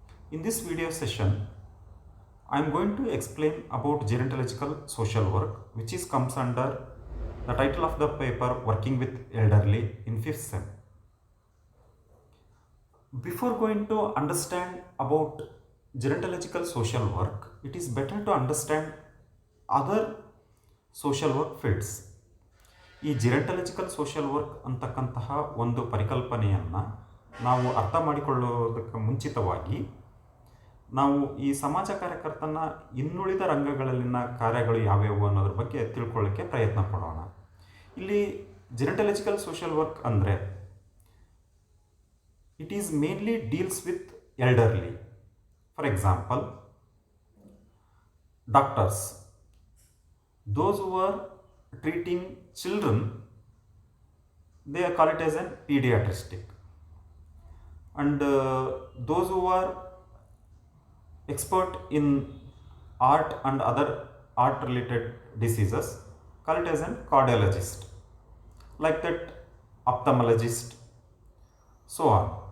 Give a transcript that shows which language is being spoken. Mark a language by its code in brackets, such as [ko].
[en] In this video session, I am going to explain about gerontological social work, which comes under the title of the paper Working with Elderly in 5th Sem. Before going to understand about gerontological social work, it is better to understand other social work fields. [kn] ಈ ಜಿರಂಟಲಾಜಿಕಲ್ social work ಅಂತಕ್ಕಂತಹ ಒಂದು ಪರಿಕಲ್ಪನೆಯನ್ನು ನಾವು ಅರ್ಥ ಮಾಡಿಕೊಳ್ಳುವುದಕ್ಕೆ ಮುಂಚಿತವಾಗಿ ನಾವು ಈ ಸಮಾಜ ಕಾರ್ಯಕರ್ತನ ಇನ್ನುಳಿದ ರಂಗಗಳಲ್ಲಿನ ಕಾರ್ಯಗಳು ಯಾವ್ಯಾವು ಅನ್ನೋದ್ರ ಬಗ್ಗೆ ತಿಳ್ಕೊಳ್ಳೋಕ್ಕೆ ಪ್ರಯತ್ನ ಪಡೋಣ. ಇಲ್ಲಿ ಜಿರಂಟಲಾಜಿಕಲ್ ಸೋಷಿಯಲ್ ವರ್ಕ್ ಅಂದರೆ [en] it is mainly deals with elderly. For example, doctors, those who are treating children, they call it as an pediatric, and those who are expert in art and other art related diseases call it as an cardiologist, like that ophthalmologist, so on.